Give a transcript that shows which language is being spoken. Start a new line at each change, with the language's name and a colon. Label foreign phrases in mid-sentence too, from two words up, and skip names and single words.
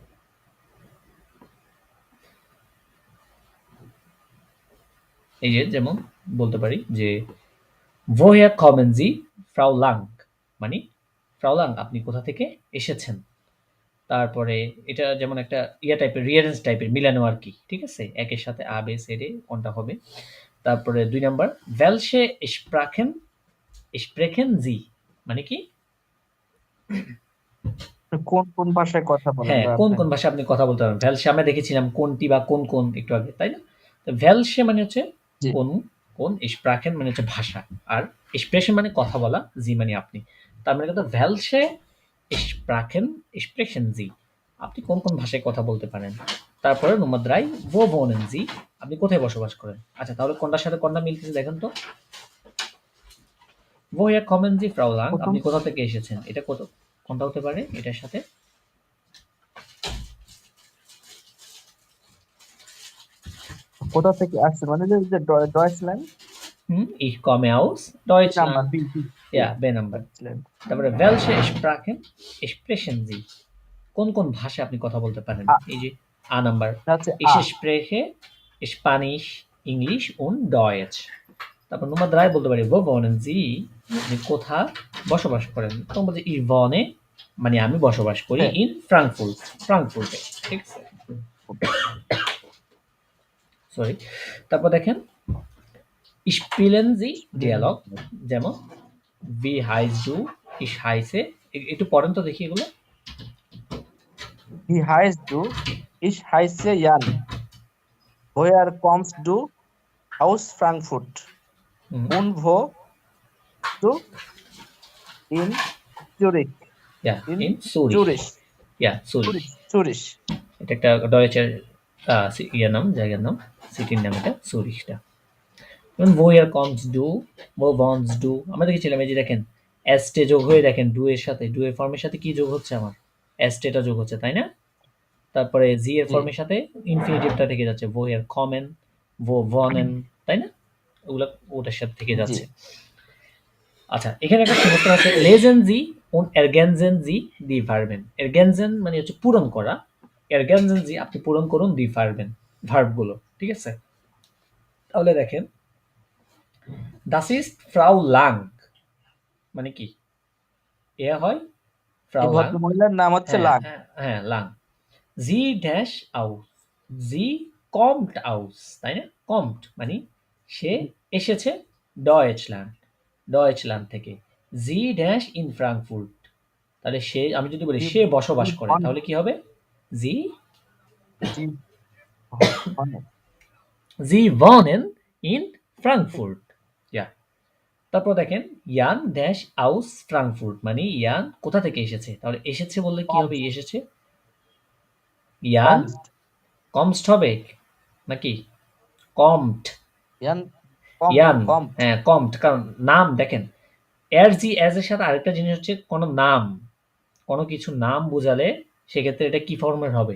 Bangla: এই যে যেমন বলতে পারি যে
German: woher kommen Sie, Frau Lang,
Bangla: মানে ফ্রাউ লাং আপনি কোথা থেকে এসেছেন। তারপরে এটা যেমন একটা ইয়া টাইপের রিয়ারেন্স টাইপের মিলানো আর কি। ঠিক আছে, একের সাথে আ বে সে রে কোনটা হবে। তারপরে 2 নাম্বার
German: welche sprechen Sie,
Bangla: মানে কি? কোন কোন ভাষায় কথা বলেন হ্যাঁ, বা কোন আপনি? কোন ভাষায় আপনি কথা বলতে পারবেন। welche আমরা দেখেছিলাম কোনটি বা কোন কোন একটু আগে, তাই না? তো welche মানে হচ্ছে জি। কোন কোন, sprechen মানে হচ্ছে ভাষা, আর sprechen মানে কথা বলা, জি মানে আপনি। তার মানে কথা
German: welche sprechen Sie,
Bangla: আপনি কোন কোন ভাষায় কথা বলতে পারেন। তারপরে নম্বর
German: 3 wo wohnen Sie,
Bangla: আপনি কোথায় বসবাস করেন। আচ্ছা, তাহলে কোনটার সাথে কোনটা মিলতেছে দেখেন তো।
German: woher kommen Sie, Frau Lang,
Bangla: প্রথম আপনি কোথা থেকে এসেছেন, এটা কোনটা হতে পারে এটার সাথে? কোথা থেকে আসছে মানে যে ডয়েচল্যান্ড
German: Ich komme aus
Bangla: নাম্বার
German: Deutschland.
Bangla: বি Ja, B নাম্বার। ডয়েচল্যান্ড।
German: তারপরে welche Sprachen sprechen Sie,
Bangla: কোন কোন ভাষায় আপনি কথা বলতে পারেন। এই যে আ নাম্বার, হচ্ছে
German: ich
Bangla: আ।
German: spreche Spanisch, English und Deutsch।
Bangla: তারপর নম্বর 3 বলতে পারি
German: wo wohnen Sie,
Bangla: আপনি কোথায় বসবাস করেন। তখন বলছে
German: ich wohne,
Bangla: মানে আমি বসবাস করি হ্যাঁ।
German: in Frankfurt,
Bangla: ফ্রাঙ্কফুর্টে। ঠিক আছে, সরি। তারপর দেখেন
German: spielen Sie Dialog, যেমন wie heißt du, ich heiße,
Bangla: একটু পড়েন তো দেখি এগুলো।
German: Wie heißt du? Ich heiße Jan. Woher kommst du? Aus Frankfurt. হুম, Und wo du? In Zurich. ja, In in Zurich, Zurich. ja, Zurich। Zurich.
Bangla: এটা একটা ডয়েচের ইয়ার নাম, জায়গার নাম, সিটির নাম এটা, সুরিশটা। যেমন woher kommst du, wo wohnst du, আমরা দেখেছিলাম এই যে দেখেন এস্টে যোগ হয়ে দেখেন ডু এর সাথে, ডু এর ফর্মের সাথে কি যোগ হচ্ছে আমার? এস্টেটা যোগ হচ্ছে, তাই না? তারপরে জি এর জি। ফর্মের সাথে ইনফিনিটিভটা থেকে যাচ্ছে,
German: woher kommen, wo wohnen,
Bangla: তাই না? ওগুলা ওটার সাথে থেকে জি। যাচ্ছে। আচ্ছা, এখানে একটা সমস্যা আছে,
German: lesen Sie und ergänzen Sie die Verben।
Bangla: ergänzen মানে হচ্ছে পূরণ করা,
German: ergänzen Sie
Bangla: আপনি পূরণ করুন
German: die Verben,
Bangla: ভার্ব গুলো। ঠিক আছে, তাহলে দেখেন
German: das ist Frau Lang,
Bangla: মানে কি? এ হয় এই Frau Lang, ভদ্রমহিলার নাম হচ্ছে হ্যাঁ লাং। হ্যাঁ হ্যাঁ,
German: Lang, sie dash aus, sie kommt aus,
Bangla: তাই না? কমড মানে সে এসেছে ডয়েচল্যান্ড থেকে। জি ড্যাশ ইন ফ্রাঙ্কফুর্ট, তাহলে সে, আমি যদি বলি সে বসবাস করে, তাহলে কি হবে?
German: Sie Sie wohnen in Frankfurt,
Bangla: ইয়া। তারপর দেখেন ইয়ান ড্যাশ আউস ফ্রাঙ্কফুর্ট মানে ইয়ান কোথা থেকে এসেছে, তাহলে এসেছে বললে কি হবে? এসেছে ইয়ান কমস্ট হবে নাকি কমট? ইয়ান, হ্যাঁ কমট, কারণ নাম দেখেন এর জি এজ এর সাথে আরেকটা জিনিস হচ্ছে কোনো নাম, কোনো কিছু নাম বোঝালে সেক্ষেত্রে এটা কি ফর্মের হবে?